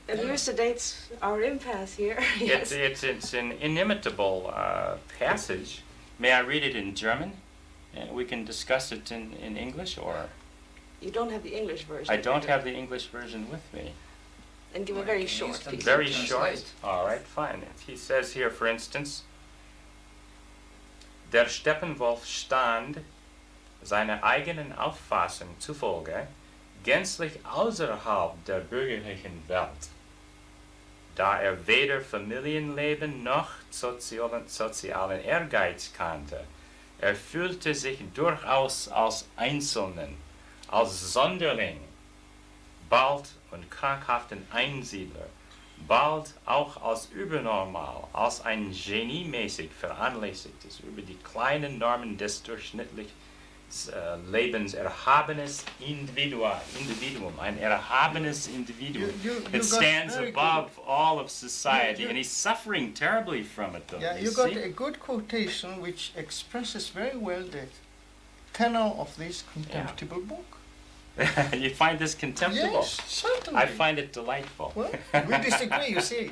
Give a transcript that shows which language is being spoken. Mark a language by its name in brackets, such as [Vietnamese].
[English] it elucidates our impasse here. Yes. It's an inimitable passage. May I read it in German? We can discuss it in English, or You don't have the English version. I don't have the English version with me. And give a very short piece. Very Translate. short. All right, fine. [German] He says here, for instance, der Steppenwolf stand, seiner eigenen Auffassung zufolge, gänzlich außerhalb der bürgerlichen Welt, da weder Familienleben noch sozialen Ehrgeiz kannte. Fühlte sich durchaus als Einzelnen, als Sonderling, bald und krankhaften Einsiedler, bald auch als übernormal, als ein geniemäßig veranlassigtes, über die kleinen Normen des durchschnittlichen Lebens erhabenes Individuum, ein erhabenes Individuum [English] that stands above all of society, and he's suffering terribly from it, though. Yeah, you you got see? a good quotation which expresses very well the tenor of this contemptible book. You find this contemptible? Yes, certainly. I find it delightful. Well, we disagree, you see.